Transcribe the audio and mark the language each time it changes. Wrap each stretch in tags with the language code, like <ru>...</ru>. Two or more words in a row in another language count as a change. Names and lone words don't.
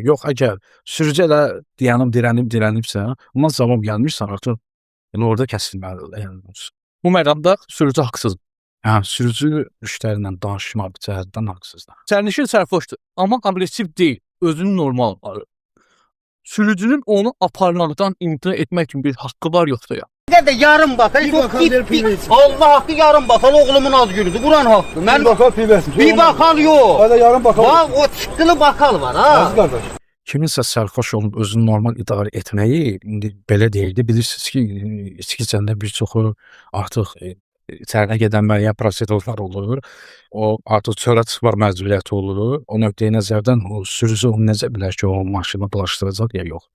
<az>Yox, əgər sürücü elə dirənibsə, ondan cavab gəlmirsə, artıq yəni orada kəsilməlidir. Yəni, Bu məqamda sürücü haqsızdır. hə, sürücü müştərilə danışmaq cəhətdən haqsızdır. Sərnişin sərxoşdur, amma aqressiv deyil, özünü normal aparır. Sürücünün onu aparmaqdan imtina etmək kimi bir haqqı var yoxsa ya?</az> <tr>de yarım bakan, Allah hakkı yarım bakan oğlumun az günüdür. Buran hakkı. Bir bakal pivəsi. Bir bakal yok. Hadi yarım bakal. Bak o çıktılı bakal var ha.</tr> <az>Aziz qardaş. Kiminsə sərxoş olub özünü normal idarə etməyi indi belə deyildi. Bilirsiniz ki, içki içəndə bir çoxu artıq içərinə gedən müəyyən prosedurlar olur. O artıq çölə çıxmaq məcburiyyəti olur. O nöqteyi nəzərdən o sürücü onu necə bilər ki, o maşını bulaşdıracaq ya yox.</az>